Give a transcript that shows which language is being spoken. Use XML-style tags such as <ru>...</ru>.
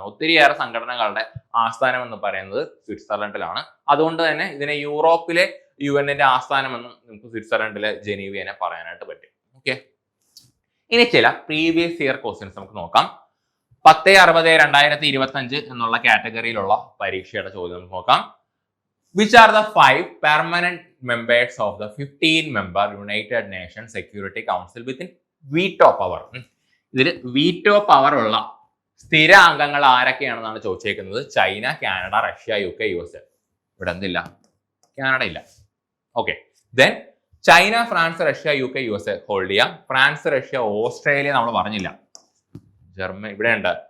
<ml>ഒത്തിരിയേറെ സംഘടനകളുടെ ആസ്ഥാനം എന്ന് പറയുന്നത് സ്വിറ്റ്സർലൻഡിലാണ്. അതുകൊണ്ട് തന്നെ ഇതിനെ യൂറോപ്പിലെ UN-ന്റെ ആസ്ഥാനം എന്ന് നമുക്ക് സ്വിറ്റ്സർലൻഡിലെ ജനീവയെ പറയാനായിട്ട് പറ്റും. ഓക്കെ, ഇനി ചില</ml> <en>previous year questions</en> <ml>നമുക്ക് നോക്കാം. 10/60/2025 എന്നുള്ള കാറ്റഗറിയിലുള്ള പരീക്ഷയുടെ ചോദ്യം നമുക്ക് നോക്കാം.</ml> <en>Which are the 5 permanent members of the 15-member United Nations Security Council with veto power?</en> <ml>ഇതിൽ വീറ്റോ പവർ ഉള്ള സ്ഥിര അംഗങ്ങൾ ആരൊക്കെയാണെന്നാണ് ചോദിച്ചേക്കുന്നത്. China, Canada, Russia, UK, USA. ഇവിടെ എന്തില്ല, കാനഡ ഇല്ല. Okay, then China, France, Russia, UK, USA hold ചെയ്യാം. France, Russia, Australia നമ്മൾ പറഞ്ഞില്ല. ജർമ്മനി ഇവിടെ ഉണ്ട്.</ml>